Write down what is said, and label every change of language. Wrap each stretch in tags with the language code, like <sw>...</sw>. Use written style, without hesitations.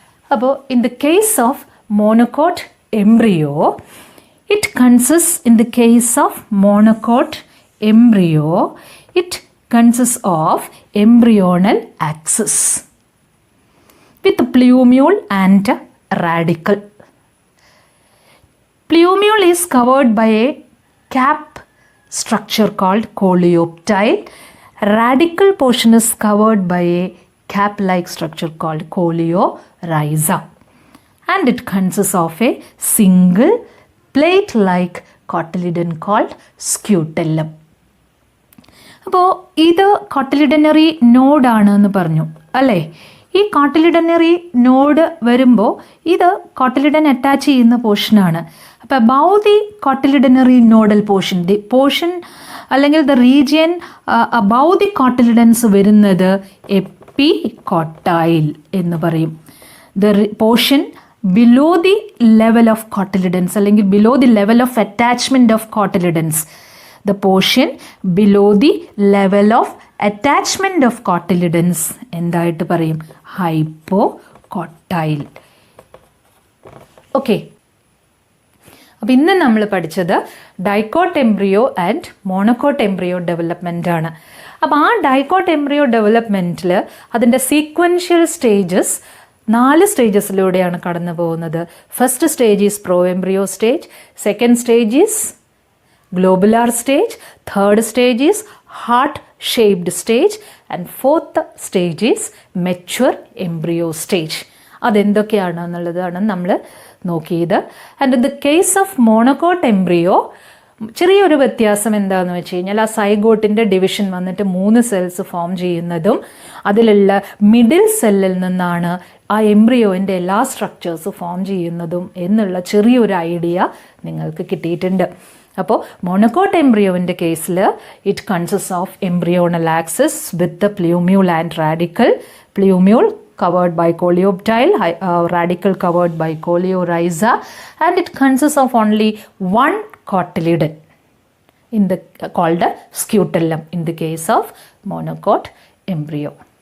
<en>അപ്പോൾ in the case of monocot embryo, it consist, in the case of monocot embryo, it consists of embryonal axis with plumule and radical. Plumule is covered by a cap structure called coleoptile. Radical portion is covered by a cap-like structure called coleorhiza. And it consists of a single plate-like cotyledon called scutellum.</en> <ml>അപ്പോൾ ഇത് കോട്ടിലിഡനറി നോഡാണെന്ന് പറഞ്ഞു അല്ലേ. ഈ കോട്ടിലിഡനറി node വരുമ്പോൾ ഇത് cotyledon attach ചെയ്യുന്ന പോർഷനാണ്.</ml> <en>അപ്പോൾ above the cotyledonary nodal portion, the portion അല്ലെങ്കിൽ the region above the cotyledons</en> <ml>വരുന്നത് എപ്പികോട്ടൈൽ എന്ന് പറയും.</ml> <en>the portion below the level of cotyledons അല്ലെങ്കിൽ below the level of attachment of cotyledons, the portion below the level of attachment of cotyledons</en> <ml>എന്തായിട്ട് പറയും? ഹൈപ്പോകോട്ടൈൽ. Okay, അപ്പോൾ ഇന്ന് നമ്മൾ പഠിച്ചത് dicot embryo and monocot embryo development ആണ്. അപ്പോൾ ആ ഡൈക്കോട്ട് എംബ്രിയോ ഡെവലപ്മെൻറ്റിൽ അതിൻ്റെ സീക്വൻഷ്യൽ സ്റ്റേജസ് 4 സ്റ്റേജസിലൂടെയാണ് കടന്നു പോകുന്നത്.</ml> <en>First stage is proembryo stage, second stage is globular stage, third stage is heart shaped stage, and fourth stage is mature embryo stage.</en> <ml>അതെന്തൊക്കെയാണ് എന്നുള്ളതാണ് നമ്മൾ നോക്കിയത്.</ml> <en>and in the case of</en> <ml>monocot embryo ചെറിയൊരു വ്യത്യാസം എന്താണെന്ന് വെച്ച് കഴിഞ്ഞാൽ ആ സൈഗോട്ടിൻ്റെ division വന്നിട്ട് 3 സെൽസ് ഫോം ചെയ്യുന്നതും അതിലുള്ള മിഡിൽ സെല്ലിൽ നിന്നാണ് ആ എംബ്രിയോൻ്റെ എല്ലാ സ്ട്രക്ചേഴ്സ് ഫോം ചെയ്യുന്നതും എന്നുള്ള ചെറിയൊരു ഐഡിയ നിങ്ങൾക്ക് കിട്ടിയിട്ടുണ്ട്. അപ്പോൾ മോണോക്കോട്ട് എംബ്രിയോവിൻ്റെ കേസിൽ</ml> <en>It consist of embryonal axis with the plumule and radical. Plumule covered by coleoptile, radical covered by coleorhiza, and it consists of only one cotyledon called a scutellum in the case of monocot embryo.</en>